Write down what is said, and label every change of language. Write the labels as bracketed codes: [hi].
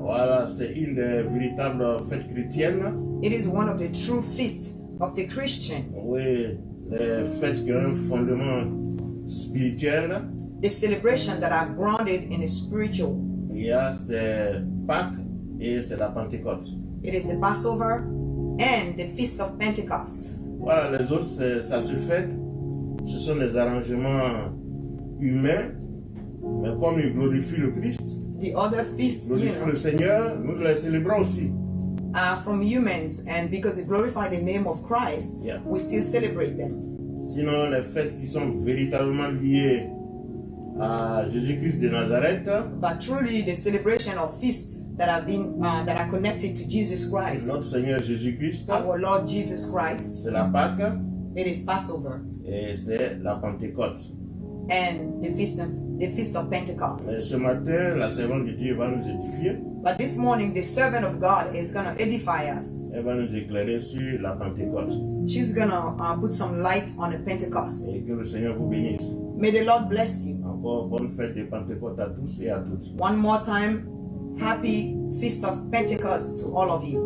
[fr] Voilà, c'est une des véritables fêtes chrétiennes. [en] It is one of the true feasts of the Christian. [fr] Oui, les fêtes qui ont un fondement spirituel. [en] The celebration that are grounded in the spiritual. [fr] Il y a c'est Pâques et c'est la Pentecôte. [en] It is the Passover and the Feast of Pentecost. [fr] Voilà, les autres, ça se fait. Ce sont des arrangements humains, mais comme ils glorifient le Christ, [en] The other feasts, [fr] glorifient le Seigneur, nous les célébrons aussi. [en] are from humans, and because they glorify the name of Christ, Yeah. we still celebrate them. [fr] Sinon, les fêtes qui sont véritablement liées à Jésus-Christ de Nazareth, [en] But truly, the celebration of feasts that have been that are connected to Jesus Christ, [fr] notre Seigneur Jésus-Christ, [en] our Lord Jesus Christ, [fr] c'est la Pâque [en] it is Passover [fr] et c'est la Pentecôte. [en] and the Feast of Pentecost. [fr] Mais ce matin, la servante de Dieu va nous édifier, [en] But this morning, the servant of God is going to edify us. [fr] elle va nous éclairer sur la Pentecôte. [en] She's going to put some light on the Pentecost. [fr] Et que le Seigneur vous bénisse. [en] May the Lord bless you. [fr] Encore bonne fête de Pentecôte à tous et à toutes. [en] One more time, happy Feast of Pentecost to all of you.